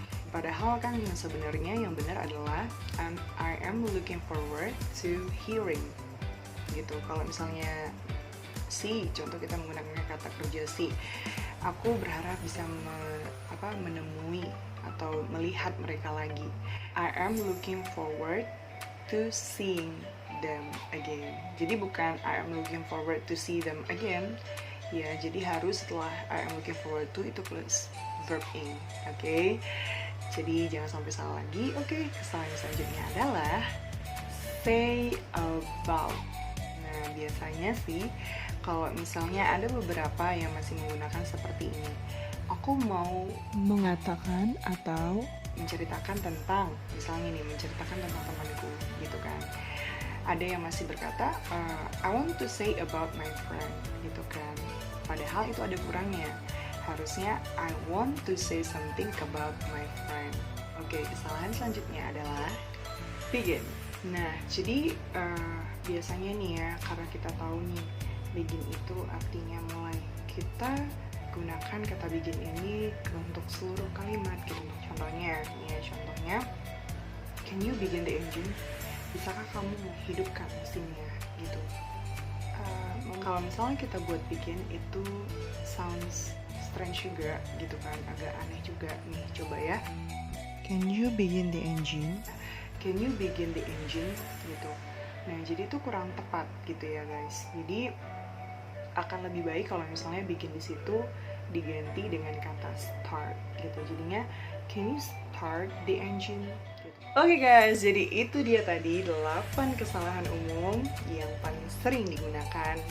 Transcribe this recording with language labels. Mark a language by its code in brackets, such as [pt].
[id] Padahal kan yang sebenarnya yang benar adalah [en] I am looking forward to hearing [id] gitu. Kalau misalnya contoh kita menggunakan kata kerja aku berharap bisa menemui atau melihat mereka lagi. [en] I am looking forward to seeing them again. [id] Jadi bukan [en] I am looking forward to see them again. [id] Ya, jadi harus setelah [en] I am looking forward to [id] itu plus verb in. Oke. Jadi jangan sampai salah lagi. Oke, kesalahan selanjutnya adalah say about. Nah, biasanya sih kalau misalnya ada beberapa yang masih menggunakan seperti ini. Aku mau mengatakan atau menceritakan tentang, misalnya nih, menceritakan tentang temanku gitu kan. Ada yang masih berkata [en] I want to say about my friend [id] gitu kan. Padahal itu ada kurangnya. [en] Harusnya I want to say something about my friend. [id] Oke, kesalahan selanjutnya adalah begin. Nah, jadi biasanya nih ya, karena kita tahu nih begin itu artinya mulai, kita gunakan kata begin ini untuk seluruh kalimat gitu. [en] Contohnya, can you begin the engine? [id] Bisakah kamu hidupkan mesinnya gitu. Kalau misalnya kita buat begin itu [en] sounds strange [id] juga gitu kan, agak aneh juga nih. Coba ya, [en] can you begin the engine? Can you begin the engine gitu. [id] Nah, jadi itu kurang tepat gitu ya guys. Jadi akan lebih baik kalau misalnya bikin di situ diganti dengan kata start gitu. [en] Jadinya can you start the engine gitu. [id] Oke guys, jadi itu dia tadi 8 kesalahan umum yang paling sering digunakan.